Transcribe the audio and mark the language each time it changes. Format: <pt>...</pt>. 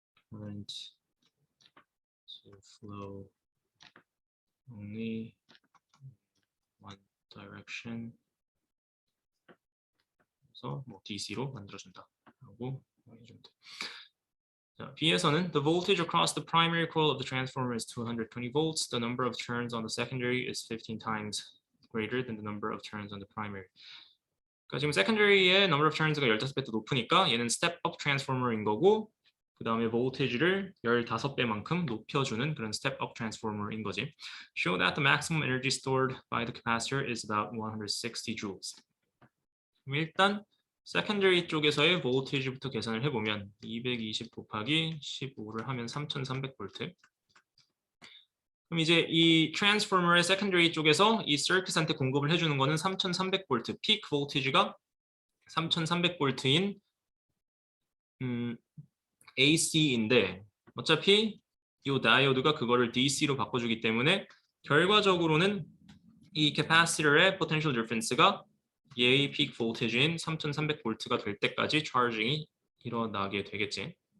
<en>current to flow only one direction</en> <ko>그래서 뭐 DC로 만들어준다 라고 해주면 돼. 자, B에서는</ko> <en>the voltage across the primary coil of the transformer is 220 volts. The number of turns on the secondary is 15 times greater than the number of turns on the primary.</en> <ko>그러니까 지금 secondary의 number of turns가 15배 더 높으니까 얘는 step up transformer인 거고 그 다음에 voltage를 15배만큼 높여주는 그런 step up transformer인 거지.</ko> <en>Show that the maximum energy stored by the capacitor is about 160 joules.</en> <ko>일단 secondary 쪽에서의 voltage부터 계산을 해보면 220 곱하기 15를 하면 3300V. 그럼 이제 이 트랜스포머의 secondary 쪽에서 이 circuit한테 공급을 해주는 거는 3300V, peak voltage가 3300V인 AC인데 어차피 이 다이오드가 그거를 DC로 바꿔주기 때문에 결과적으로는 이 캐파시터의 potential difference가 얘의 peak voltage인 3300V가 될 때까지 차징이 일어나게 되겠지.</ko>